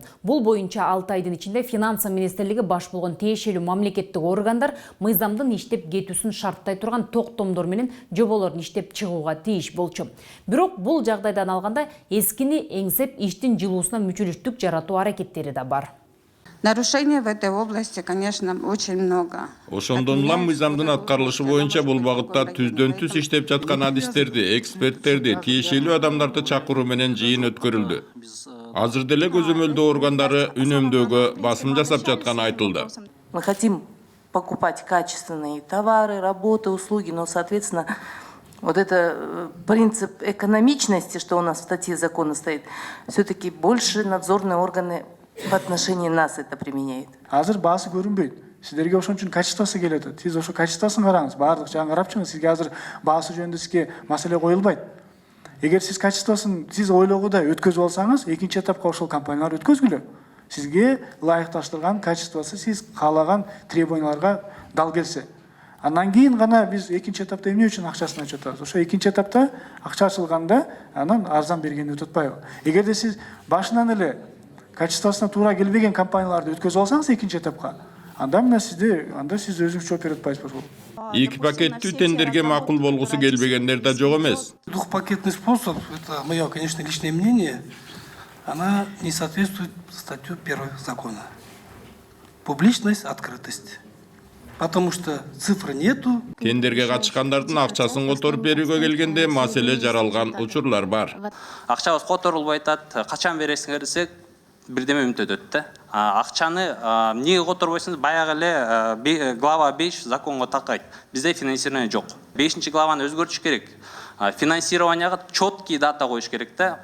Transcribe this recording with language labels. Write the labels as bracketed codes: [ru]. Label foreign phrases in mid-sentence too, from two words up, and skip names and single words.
[ky] Бул боюнча 6 айдын ичинде Финансы министрлиги баш болгон тиешелүү мамлекеттик органдар мыйзамдын иштеп кетүүсүн шарттай турган токтомдор менен жоболорун иштеп чыгууга тийиш болчу. Бирок бул жагдайдан алганда эскини эңсеп иштин жылуусуна мүчөлүштүк жаратуу аракеттери да бар. [ru] Нарушений в этой области, конечно, очень много. [ky] Ошондон улам мыйзамдын аткарылышы боюнча бул багытта түздөн түз иштеп жаткан адистерди, эксперттерди, тиешелүү адамдарды чакыруу менен жыйын өткөрүлдү. Азыр деле көзөмөлдөө органдары үнөмдөөгө басым жасап жатканы айтылды. [ru] Мы хотим покупать качественные товары, работы, услуги, но, соответственно, вот это принцип экономичности, что у нас в статье закона стоит, все-таки больше надзорные органы в отношении нас это применяет. [ky] Азыр баасы көрүнбөйт. Сиздерге ошон үчүн качествосы келет. Сиз ошо качествосын караңыз. Баардык жаңы карап чыгыңыз. Сизге азыр баасы жөнүндө сизге маселе коюлбайт. Эгер сиз качествосын сиз ойлогудай өткөзүп алсаңыз, экинчи этапка ошол компаниялар өткөзгүлө. Сизге ылайыкташтырган качествосы сиз каалаган требованияларга дал келсе. Андан кийин гана биз экинчи этапта эмне үчүн акчасын ачып атабыз? Ошо экинчи этапта акча ачылганда анан арзан бергенди утутпайбы? Эгерде сиз башынан эле качествосуна туура келбеген компанияларды өткөзүп алсаңыз экинчи этапка, анда сиз өзүңүз жооп берип атпайсызбы? Эки пакеттүү тендерге макул болгусу келбегендер да жок эмес. [ru] Двухпакетный способ, это мое, конечно, личное мнение, она не соответствует статью 1 закона. Публичность, открытость. Потому что цифры нету. [ky] Тендерге катышкандардын акчасын которуп берүүгө келгенде маселе жаралган учурлар бар. Акчабыз которулбай атат, качан бересиңер десек, бирдеме үмүт өтөт да. Акчаны эмнеге которбойсуңуз? Баягы эле глава 5 законго такайт. Бизде финансирование жок. 5-главаны өзгөртүш керек. Финансированияга четкий дата коюш керек да.